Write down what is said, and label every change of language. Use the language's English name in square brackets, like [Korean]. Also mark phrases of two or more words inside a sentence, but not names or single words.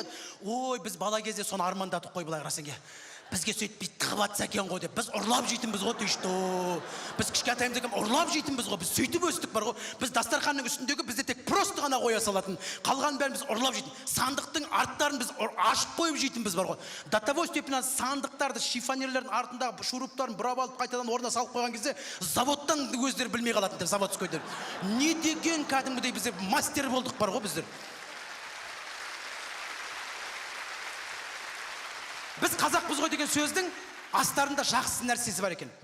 [Kazakh] Ой, біз бала кезде соны армандадық қой былай қарасаң. Бізге сөйтіп тығып атса екен ғой деп. Біз ұрлап жейтінбіз ғой, түйшті. Біз кішкентайымызда ұрлап жейтінбіз ғой. Біз сөйтіп өстік бар ғой. Біз дастарханның үстіндегі бізде тек просто ғана қоя салатын. Қалған бәрін біз ұрлап жейтін. Сандықтың арттарын біз ашып қойып жейтінбіз бар ғой. [Russian] До того степени [Kazakh] сандықтарды, шифонерлердің артындағы шуруптарын бұрап алып қайтадан орнына салып қойған кезде заводтан өздері білмей қалатын деп, заводскойдер. Не деген кәдімгідей біздер мастер болдық бар ғой біздер. Біз қазақпыз ғой деген сөздің астарында жақсы нәрсесі бар екен.